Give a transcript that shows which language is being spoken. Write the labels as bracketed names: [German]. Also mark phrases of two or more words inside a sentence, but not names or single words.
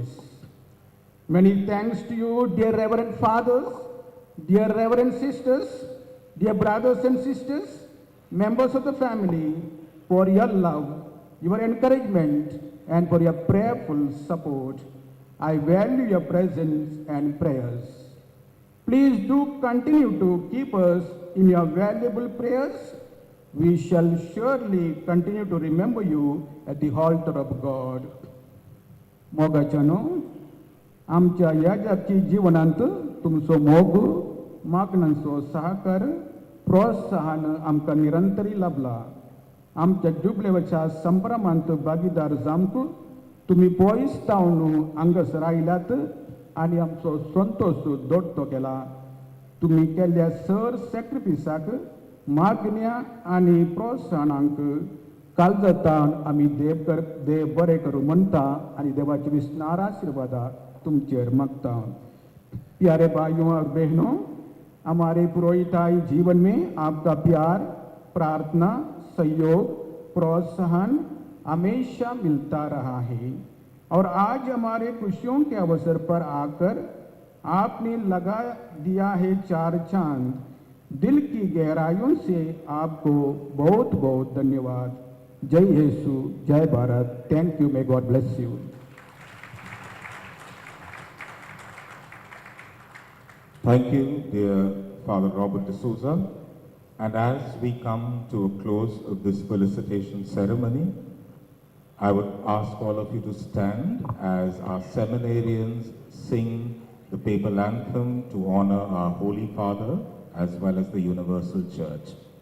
[English] Many thanks to you, dear Reverend Fathers, dear Reverend Sisters, dear brothers and sisters, members of the family, for your love, your encouragement, and for your prayerful support. I value your presence and prayers. Please do continue to keep us in your valuable prayers. We shall surely continue to remember you at the altar of God. [Konkani] मोगाच्यानो आमच्या याजाची जीवनांत तुमचो मोग मागणांचो सहकार प्रोत्साहन आमकां निरंतरी लाभला. आमच्या जुबलेवच्या संभ्रमांत भागीदार जावंक तुमी पयसतावन हांगासर आयल्यात आनी आमचो संतोष दोडतो केला. तुमी केल्ल्या सर सॅक्रिफिसाक मागण्या आनी प्रोत्साहनांक कालजतान आमी देव बरें करूं म्हणटा आनी देवाची विस्तार आशिर्वादा तुमचेर मागता. [Hindi] प्यारे भाइयों और बहनों, हमारे पुरोहिताई जीवन में आपका प्यार, प्रार्थना, सहयोग, प्रोत्साहन हमेशा मिलता रहा है और आज हमारे खुशियों के अवसर पर आकर आपने लगा दिया है चार चांद. दिल की गहराइयों से आपको बहुत बहुत धन्यवाद. जय येशु, जय भारत. [English] Thank you. May God bless you. Thank you, dear Father Robert D'Souza. And as we come to a close of this felicitation ceremony, I would ask all of you to stand as our seminarians sing the papal anthem to honor our Holy Father as well as the Universal Church.